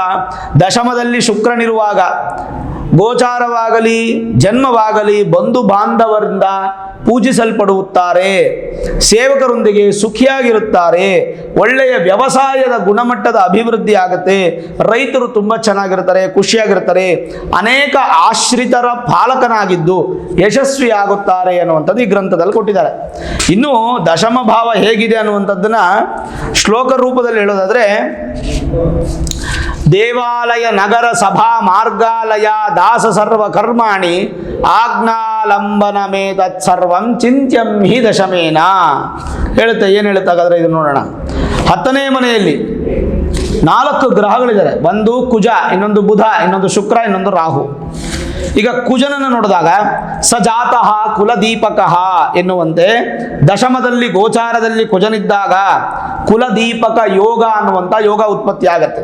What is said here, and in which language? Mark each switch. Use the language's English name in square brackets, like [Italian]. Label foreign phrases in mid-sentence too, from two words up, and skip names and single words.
[Kannada] ದಶಮದಲ್ಲಿ ಶುಕ್ರನಿರುವಾಗ ಗೋಚಾರವಾಗಲಿ ಜನ್ಮವಾಗಲಿ ಬಂಧು ಬಾಂಧವರಿಂದ ಪೂಜಿಸಲ್ಪಡುತ್ತಾರೆ, ಸೇವಕರೊಂದಿಗೆ ಸುಖಿಯಾಗಿರುತ್ತಾರೆ, ಒಳ್ಳೆಯ ವ್ಯವಸಾಯದ ಗುಣಮಟ್ಟದ ಅಭಿವೃದ್ಧಿ ಆಗುತ್ತೆ, ರೈತರು ತುಂಬ ಚೆನ್ನಾಗಿರ್ತಾರೆ, ಖುಷಿಯಾಗಿರ್ತಾರೆ, ಅನೇಕ ಆಶ್ರಿತರ ಪಾಲಕನಾಗಿದ್ದು ಯಶಸ್ವಿಯಾಗುತ್ತಾರೆ ಅನ್ನುವಂಥದ್ದು ಈ ಗ್ರಂಥದಲ್ಲಿ ಕೊಟ್ಟಿದ್ದಾರೆ. ಇನ್ನು ದಶಮ ಭಾವ ಹೇಗಿದೆ ಅನ್ನುವಂಥದ್ದನ್ನ ಶ್ಲೋಕ ರೂಪದಲ್ಲಿ ಹೇಳೋದಾದ್ರೆ, [Sanskrit] ದೇವಾಲಯ ನಗರ ಸಭಾ ಮಾರ್ಗಾಲಯ ದಾಸ ಸರ್ವ ಕರ್ಮಾಣಿ ಆಜ್ಞಾಲಂಬನ ಮೇ ತತ್ಸರ್ವಂ ಚಿಂತ್ಯಂ ಹಿ ದಶಮೇನ [Kannada] ಹೇಳುತ್ತೆ. ಏನು ಹೇಳುತ್ತೆ ಹಾಗಾದ್ರೆ ಇದು ನೋಡೋಣ. 10ನೇ ಮನೆಯಲ್ಲಿ 4 ಗ್ರಹಗಳಿದ್ದಾರೆ. ಒಂದು ಕುಜ, ಇನ್ನೊಂದು ಬುಧ, ಇನ್ನೊಂದು ಶುಕ್ರ, ಇನ್ನೊಂದು ರಾಹು. ಈಗ ಕುಜನನ್ನು ನೋಡಿದಾಗ [Sanskrit] ಸಜಾತಃ ಕುಲದೀಪಕಃ [Kannada] ಎನ್ನುವಂತೆ ದಶಮದಲ್ಲಿ ಗೋಚಾರದಲ್ಲಿ ಕುಜನಿದ್ದಾಗ ಕುಲದೀಪಕ ಯೋಗ ಅನ್ನುವಂಥ ಯೋಗ ಉತ್ಪತ್ತಿ ಆಗತ್ತೆ.